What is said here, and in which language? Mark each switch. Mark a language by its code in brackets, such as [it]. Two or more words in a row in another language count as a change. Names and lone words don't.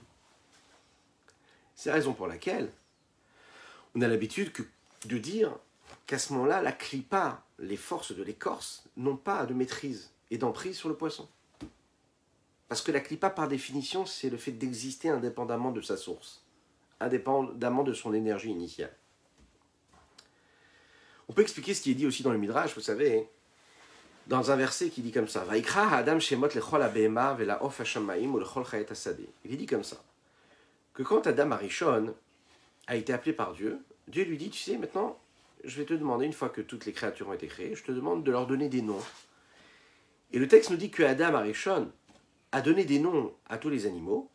[fr] C'est la raison pour laquelle on a l'habitude de dire qu'à ce moment-là, la clipa, les forces de l'écorce, n'ont pas de maîtrise et d'emprise sur le poisson. Parce que la clipa, par définition, c'est le fait d'exister indépendamment de sa source, indépendamment de son énergie initiale. On peut expliquer ce qui est dit aussi dans le Midrash, vous savez, dans un verset qui dit comme ça, [he] ויקרא האדם שמות לכל הבהמה ולעוף השמים ולכל חית השדה. [fr] Il est dit comme ça, que quand Adam Arishon a été appelé par Dieu, Dieu lui dit, tu sais, maintenant, je vais te demander, une fois que toutes les créatures ont été créées, je te demande de leur donner des noms. Et le texte nous dit que Adam Arishon a donné des noms à tous les animaux.